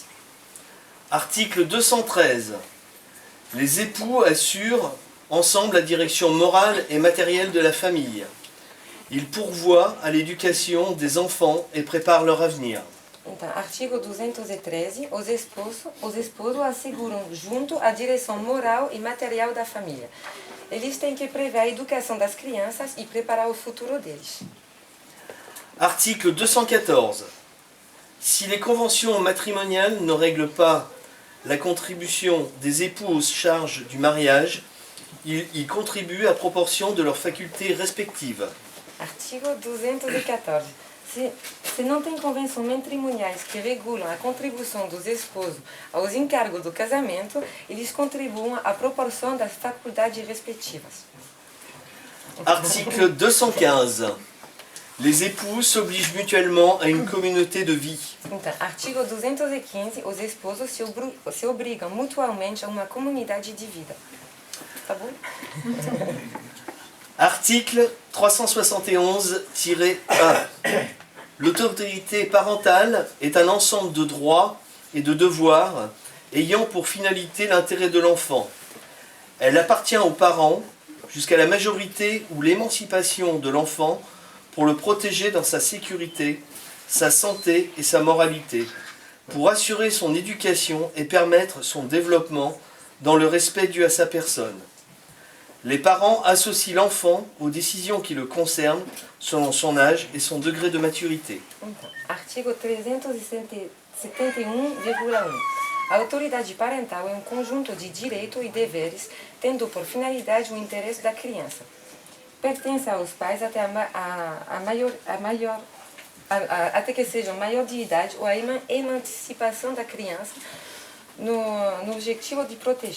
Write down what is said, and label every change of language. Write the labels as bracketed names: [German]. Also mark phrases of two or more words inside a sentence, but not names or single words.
[French] Article 213. Les époux assurent ensemble la direction morale et matérielle de la famille. Ils pourvoient à l'éducation des enfants et préparent leur avenir. [Portuguese] Então, artigo 213, os esposos asseguram junto a direção moral e material da família. Eles têm que prever a educação das crianças e preparar o futuro deles. [French] Article 214. Si les conventions matrimoniales ne règlent pas la contribution des époux aux charges du mariage, ils y contribuent à proportion de leurs facultés respectives. [Portuguese] Artigo 214. Se não tem convenções matrimoniais que regulam a contribuição dos esposos aos encargos do casamento, eles contribuem à proporção das faculdades respectivas. [French] Article 215. Les époux s'obligent mutuellement à une communauté de vie. [Portuguese] Então, artigo 215, os esposos se obrigam mutuamente a uma comunidade de vida. Tá bom? [French] Article 371-1. L'autorité parentale est un ensemble de droits et de devoirs ayant pour finalité l'intérêt de l'enfant. Elle appartient aux parents jusqu'à la majorité ou l'émancipation de l'enfant pour le protéger dans sa sécurité, sa santé et sa moralité, pour assurer son éducation et permettre son développement dans le respect dû à sa personne. Les parents associent l'enfant aux décisions qui le concernent selon son âge et son degré de maturité. [Portuguese] Então, artigo 371,1. A autoridade parental é um conjunto de direitos e deveres, tendo por finalidade o interesse da criança. Pertence aos pais até até que sejam maior de idade ou a emancipação da criança no objetivo de proteger.